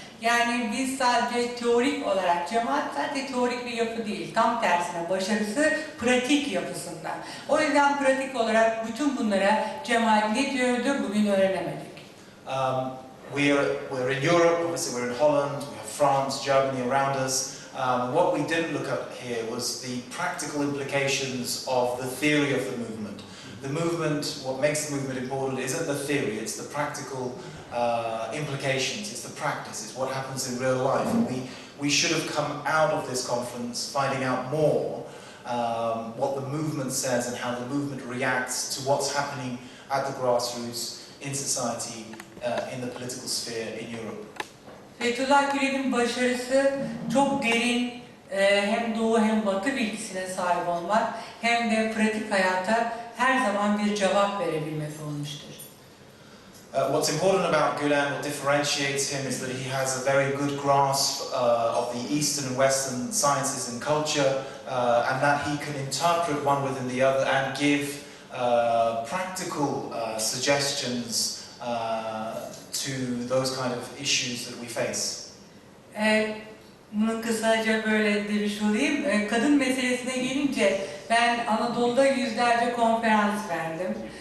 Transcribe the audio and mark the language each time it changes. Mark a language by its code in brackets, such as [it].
[tr] Yani biz sadece teorik olarak, cemaat zaten teorik bir yapı değil, tam tersine başarısı pratik yapısında. O yüzden pratik olarak bütün bunlara cemaat ne diyordu bugün öğrenemedik. [en] We're in Europe, obviously we're in Holland, we have France, Germany around us. What we didn't look at here was the practical implications of the theory of the movement. The movement, what makes the movement important isn't the theory, it's the practical implications, it's the practice, it's what happens in real life. And we should have come out of this conference finding out more what the movement says and how the movement reacts to what's happening at the grassroots in society, in the political sphere in Europe. [tr] Fethullah Gülen'in başarısı çok derin hem doğu hem batı bilgisine sahip olmak hem de pratik hayata her zaman bir cevap verebilmek olmuştur. [en] What's important about Gülen, what differentiates him is that he has a very good grasp of the Eastern and Western sciences and culture, and that he can interpret one within the other and give practical suggestions to those kind of issues that we face. [tr] Bunu kısaca böyle demiş olayım. Kadın meselesine gelince ben Anadolu'da yüzlerce konferans verdim.